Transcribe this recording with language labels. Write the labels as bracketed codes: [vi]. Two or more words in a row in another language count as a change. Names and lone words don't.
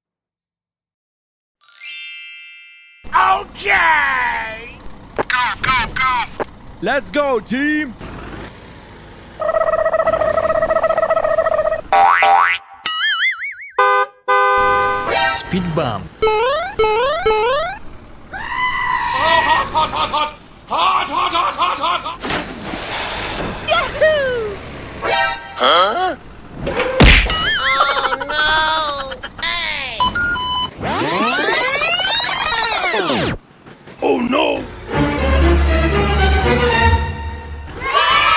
[en] Okay! Go, go, go! Let's go, team! Speed bump. Oh, hot, hot, hot, hot! Hot, hot, hot, hot, hot, hot! Yahoo! Huh? Oh no! Hey! Oh no!